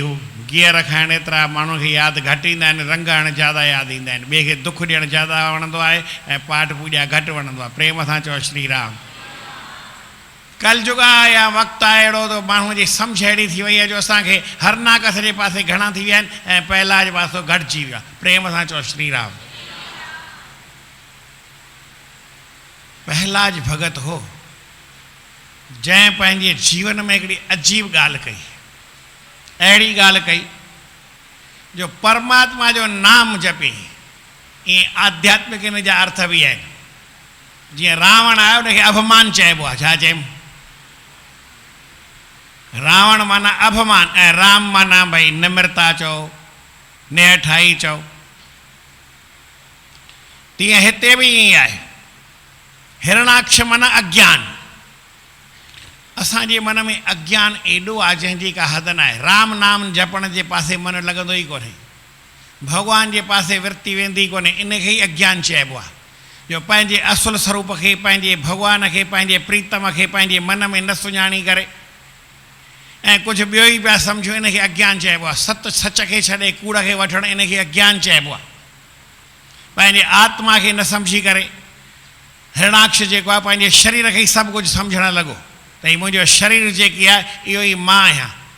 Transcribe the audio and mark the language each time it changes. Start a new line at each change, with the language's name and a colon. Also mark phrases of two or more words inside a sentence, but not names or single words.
Sindhi: हू गियर खाइण एतिरा माण्हू खे यादि घटि ईंदा आहिनि रंग हणणु ज़्यादा यादि ईंदा आहिनि ॿिए खे दुख ॾियणु ज़्यादा वणंदो आहे ऐं पाठ पूॼा घटि वणंदो आहे प्रेम सां चओ श्री राम कलयुग आहे या वक़्तु आहे अहिड़ो त माण्हूअ जी सम्झ अहिड़ी थी वई आहे जो असांखे हरनाकस जे पासे घणा थी विया आहिनि ऐं पहलाज पासो घटिजी वियो आहे प्रेम सां चओ श्री राम पहलाज भगत हो जंहिं पंहिंजे जीवन में हिकिड़ी अजीब ॻाल्हि कई अहिड़ी ॻाल्हि कई जो परमात्मा जो नाम जपे ईअं आध्यात्मिक इन जा अर्थ बि आहिनि जीअं रावण आयो उनखे अभिमान चइबो आहे छा चइबो रावण माना अभिमान ऐं राम माना भई निम्रता चओ नेहठाई चओ तीअं हिते बि ईअं आहे हिरणाक्ष माना अज्ञान असांजे मन में अज्ञान एॾो आहे जंहिंजी का हद न आहे राम नाम जपण जे पासे मन लॻंदो ई कोन्हे भॻवान जे पासे वृत्ति वेंदी कोन्हे इनखे ई अज्ञान चइबो आहे जो पंहिंजे असुल स्वरूप खे पंहिंजे भॻवान खे पंहिंजे प्रीतम खे पंहिंजे मन में न सुञाणी करे ऐं कुझु ॿियो ई पिया सम्झो इनखे अज्ञान चइबो आहे सत सच खे छॾे कूड़ खे वठणु इनखे अज्ञान चइबो आहे पंहिंजे आत्मा खे न सम्झी करे हिरणाक्ष जेको आहे पंहिंजे शरीर खे ई सभु कुझु सम्झणु लॻो त हीउ मुंहिंजो शरीर जेकी आहे इहो ई मां आहियां